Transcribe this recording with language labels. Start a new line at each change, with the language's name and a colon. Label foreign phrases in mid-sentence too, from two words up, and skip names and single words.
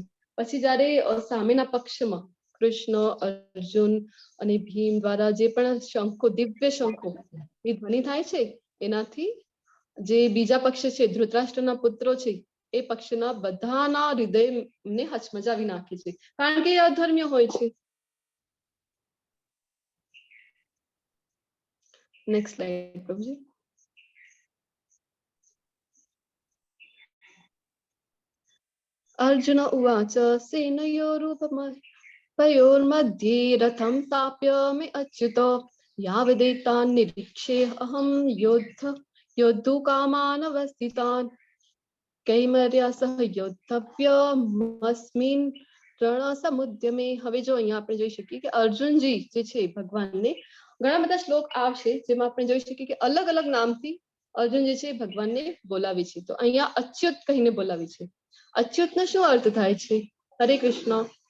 Gujarati: પછી જયારે સામેના પક્ષમાં કૃષ્ણ, અર્જુન અને ભીમ દ્વારા જે પણ શંખો, દિવ્ય શંખો એ ધ્વનિ થાય છે, એનાથી જે બીજા પક્ષ છે ધૃતરાષ્ટ્રના પુત્રો છે એ પક્ષના બધાના હૃદયને હચમચાવી નાખે છે, કારણ કે એ અધર્મ્ય હોય છે.
English: next slide પ્રભુજી.
Sanskrit: अर्जुन उवाच सेनयोरुभयोर्मध्ये रथं स्थाप्य मे अच्युत यावदेतान् निरीक्षे अहं योद्धुकामानवस्थितान् कैमर्या सह योद्धव्यमस्मिन् રણસમુદ્યમે.
Gujarati: હવે જો અહીંયા આપણે જોઈ શકીએ કે અર્જુનજી જે છે ભગવાનને ઘણા બધા શ્લોક આવશે જેમાં આપણે જોઈ શકીએ કે અલગ અલગ નામથી અર્જુન જે છે ભગવાનને બોલાવે છે. તો અહીંયા અચ્યુત કહીને બોલાવે છે. અચ્યુતનો શું અર્થ થાય છે? હરે કૃષ્ણ.